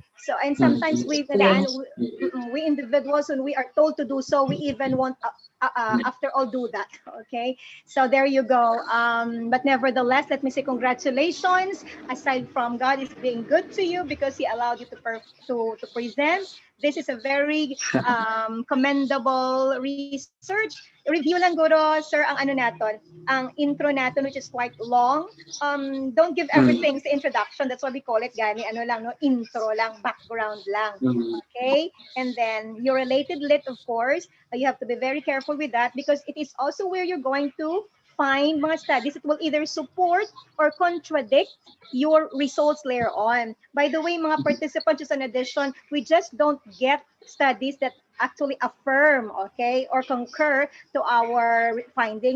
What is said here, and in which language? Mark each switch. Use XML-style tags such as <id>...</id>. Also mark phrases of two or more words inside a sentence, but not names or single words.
<en>So, and sometimes we individuals, when we are told to do so, we even want, after all, do that. Okay. So there you go. But nevertheless, let me say congratulations. Aside from God is being good to you because He allowed you to present. This is a very commendable research.</en> <hil>Review lang guro, sir, ang ano naton, ang intro naton,</hil> <en>which is quite long. Don't give everything sa introduction. That's why we call it gani,</en> <hil>ano lang, no? Intro lang, background lang.</hil> <en>Okay? And then your related lit, of course, you have to be very careful with that because it is also where you're going to find mga studies that will either support or contradict your results later on. By the way, mga participants, just an addition, we just don't get studies that actually affirm, okay, or concur to our findings.</en>